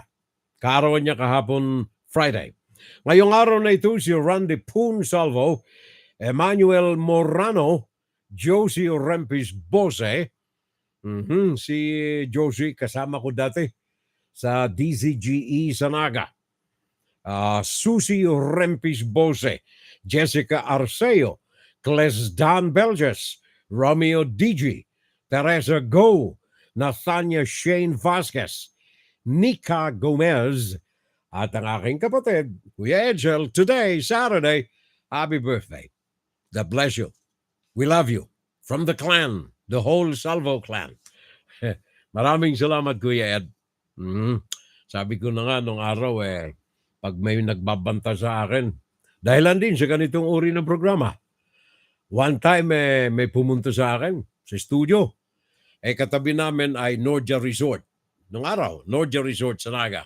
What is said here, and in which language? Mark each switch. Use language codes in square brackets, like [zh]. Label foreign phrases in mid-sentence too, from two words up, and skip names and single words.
[tl] Kaarawan niya kahapon Friday. Ngayong araw na ito si Randy Poon Salvo, Emmanuel Morano, Josie Rempis Bose. Si Josie kasama ko dati sa DZGE sa Naga. Susie Rempis Bose, Jessica Arceo, Cles Dan Belges, Romeo Digi, Teresa Go, Nathania Shane Vasquez, Nika Gomez, at ang aking kapatid, Kuya Edsel, [en] today, Saturday, happy birthday. God bless you. We love you. From the clan, the whole Salvo clan. [tl] Maraming salamat, Kuya Ed. Sabi ko na nga nung araw, pag may nagbabanta sa akin, dahilan din sa ganitong uri ng programa. [en] One time, [tl] may pumunta sa akin sa studio. Katabi namin ay Nordia Resort. Nung araw, Nordia Resort sa Naga.